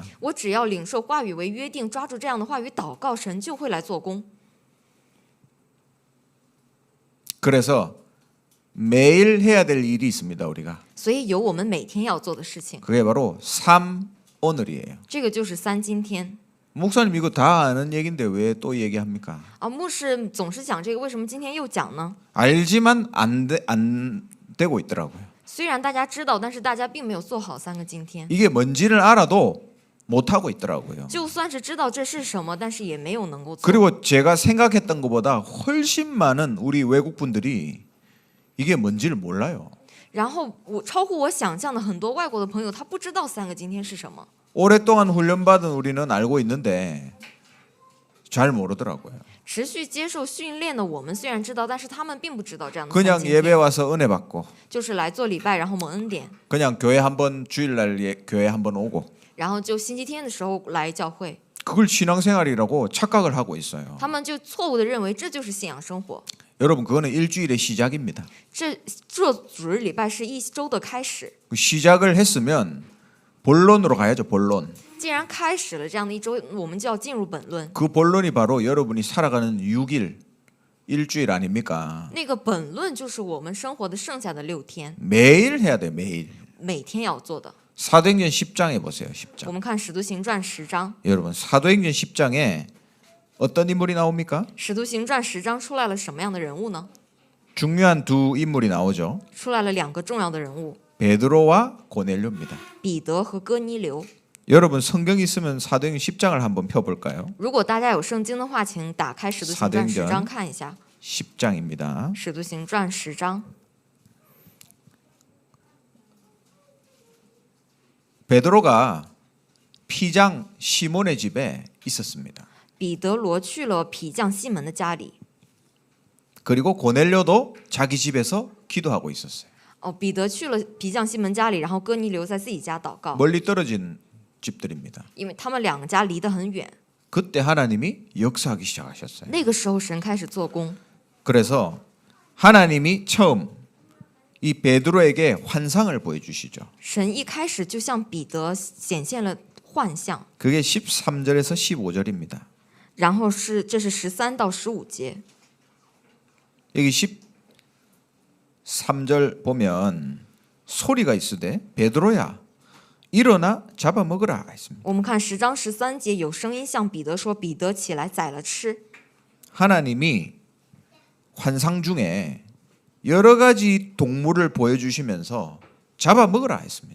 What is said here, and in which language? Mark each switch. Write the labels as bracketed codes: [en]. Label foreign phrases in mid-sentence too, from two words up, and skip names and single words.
[zh] 我只要领受话语为约定，抓住这样的话语祷告，神就会来做工。 [ko] 그래서 매일 해야 될 일이 있습니다, 우리가. [zh] 所以有我们每天要做的事情， [ko] 그게 바로 삶 오늘이에요. [zh] 这个就是3今天。 [ko] 목사님 이거 다 아는 얘기인데 왜 또 얘기합니까? [zh] 牧师总是讲这个，为什么今天又讲呢？ [ko] 알지만 안 되고 있더라고요. [zh] 虽然大家知道，但是大家并没有做好3个今天。 [ko] 이게 뭔지를 알아도 못 하고 있더라고요. [zh] 就算是知道这是什么，但是也没有能够做。 [ko] 그리고 제가 생각했던 것보다 훨씬 많은 우리 외국 분들이 이게 뭔지를 몰라요. [zh] 然后超乎我想象的很多外国的朋友，他不知道3个今天是什么。 [ko] 오랫동안 훈련받은 우리는 알고 있는데 잘 모르더라고요. [zh] 持续接受训练的我们虽然知道，但是他们并不知道这样的 [ko] 그냥 3 예배 [zh] 今天， [ko] 와서 은혜 받고 [zh] 就是来做礼拜，然后蒙恩典， [ko] 그냥 교회 한번 주일날 교회 한번 오고 [zh] 然后就星期天的时候来教会， [ko] 그걸 신앙생활이라고 착각을 하고 있어요. [zh] 他们就错误的认为这就是信仰生活。 [ko] 여러분 그거는 일주일의 시작입니다. [zh] 这主日礼拜是一周的开始， [ko] 그 시작을 했으면 본론으로 가야죠. 본론. [zh] 既然开始了这样的一周，我们就要进入本论。 [ko] 그 본론이 바로 여러분이 살아가는 6일 일주일 아닙니까? [zh] 那个本论就是我们生活的剩下的6天， [ko] 매일 해야 돼요. 매일. [zh] 每天要做的。 [ko] 사도행전 10장에 보세요. 10장. [zh] 我们看《使徒行传》10章， [ko] 여러분 사도행전 10장에 어떤 인물이 나옵니까? [zh] 使徒行传10章出来了什么样的人物呢？ [ko] 중요한 두 인물이 나오죠. [zh] 出来了2个重要的人物， [ko] 베드로와 고넬료입니다. [zh] 彼得和哥尼流。 [ko] 여러분 성경 있으면 사도행전 10장을 한번 펴볼까요? [zh] 如果大家有圣经的话，请打开使徒行传10章看一下。 [ko] 10장입니다. [zh] 使徒行传10章， [ko] 베드로가 피장 시몬의 집에 있었습니다. [zh] 彼得罗去了痞匠西门的家里。 [ko] 그리고 고넬료도 자기 집에서 기도하고 있었어요. [zh] 彼得去了痞匠西门家里，然后哥尼流在自己家祷告， [ko] 멀리 떨어진 집들입니다. [zh] 因为他们2个家离得很远。 [ko] 그때 하나님이 역사하기 시작하셨어요. [zh] 那个时候神开始做工， [ko] 그래서 하나님이 처음 이 베드로에게 환상을 보여주시죠. [zh] 神一开始就向彼得显现了幻象， [ko] 그게 13절에서 15절입니다. [zh] 然后这是13到15节。 [ko] 여기 13절 보면 소리가 있으되 베드로야 일어나 잡아먹으라 했습니다. [zh] 我们看10章13节，有声音向彼得说：“彼得起来宰了吃。” [ko] 하나님이 환상 중에 여러 가지 동물을 보여주시면서 잡아먹으라 했습니다.